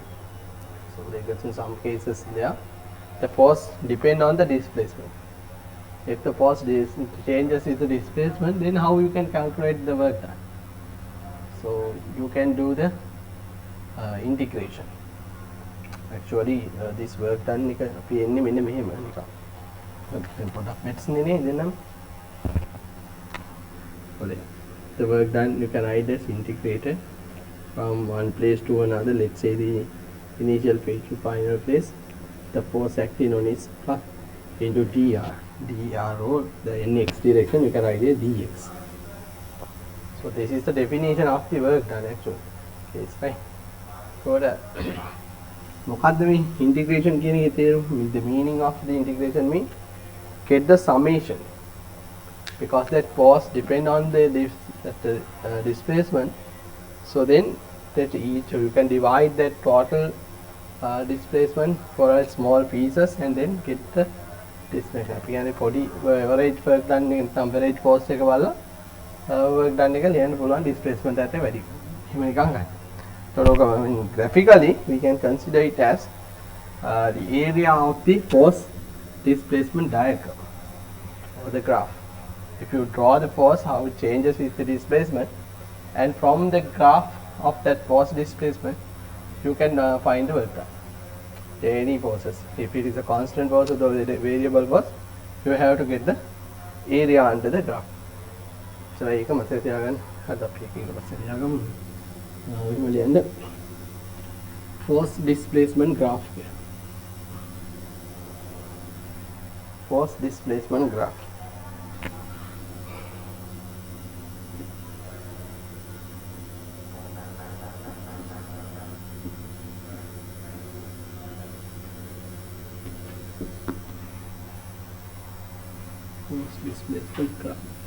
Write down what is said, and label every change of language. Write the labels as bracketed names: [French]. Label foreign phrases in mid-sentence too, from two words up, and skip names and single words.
[English] So because in some cases there, the force depend on the displacement. If the force changes with the displacement, then how you can calculate the work done? So you can do the integration. Actually this work done [Sinhala] එක අපි එන්නේ මෙන්න මෙහෙම නිකන්. දැන් පොඩක් මැට්ස්නේ නේද නම්. [English] The work done you can either integrate it from one place to another. Let's say the initial phase to final phase. The force acting on is plus into dr or the nx direction you can write it dx. So this is the definition of the work done actually. Okay, it's fine. So the [Sinhala] මොකද්ද මේ integration කියන එකේ තේරුම? [English] The meaning of the integration means get the summation, because that force depend on the displacement. So then that each you can divide that total displacement for a small pieces and then get the displacement. [Sinhala] අපි කියන්නේ පොඩි [English] average work done [Sinhala] එක [English] average force [Sinhala] එක බලලා [English] work done [Sinhala] එක ලියන්න පුළුවන් displacement එකට වැඩි. එහෙම නිකන් ගන්න. [English] So graphically we can consider it as the area of the force displacement diagram or the graph. If you draw the force, how it changes with the displacement, and from the graph of that force displacement you can find the work done. Any forces, if it is a constant force or the variable force, you have to get the area under the graph. [Sinhala] So ඒක මතක තියාගන්න. අද අපි එක එක පස්සේ ලියාගමු. [English] And the force displacement graph here. Force displacement graph. Force displacement graph.